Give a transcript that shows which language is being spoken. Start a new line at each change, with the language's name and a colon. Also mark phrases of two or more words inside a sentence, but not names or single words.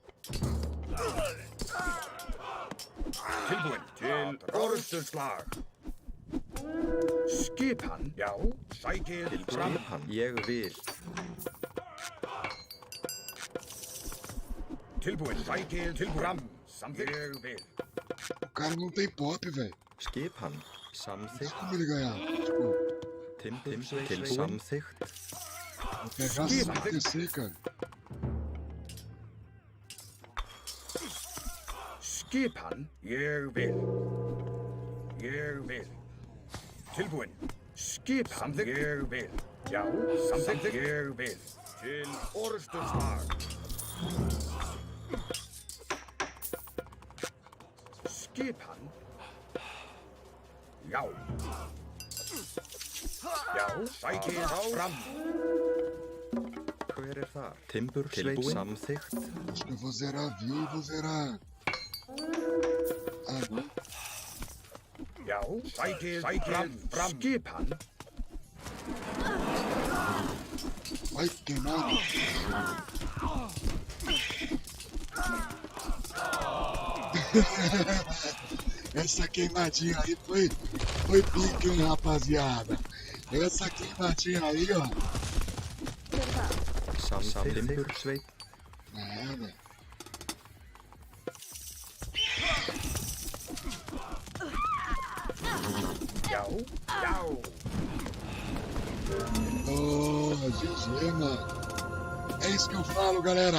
Icelandic: Tilbúin. Til orustuslag. Skipan. Já. Sækil fram. Skipan. Ég vil. Tilbúin. Sækil til fram. Samþykkt. Ég vil.
Portuguese: O cara não tem pop, velho.
Icelandic: Skipan. Samþykkt.
Portuguese: Como ele ganhar? Tipo,
Icelandic: Timbursveit. Til samþykkt.
Portuguese: vou pegar e descer, cara.
Icelandic: Skipan. Ég vil. Ég vil. Tilbúin. Skipan. Samþykkt. Ég vil. Já. Samþykkt. Ég vil. Til orustuslag. Skipan. Já. Já. Sækil fram. Hver er þar? Timbursveit. Samþykkt.
Portuguese: Acho que eu vou zerar a view e vou zerar. Ah, não. Já. Sækil fram. Skipan. Ai, queimado. Essa queimadinha aí foi pique, hein, rapaziada. Essa queimadinha aí, ó.
Icelandic: Hver er það? Samþykkt. Timbursveit.
Portuguese: Nada.
Icelandic: Já. Já.
Portuguese: Oh, GG, mano. É isso que eu falo, galera.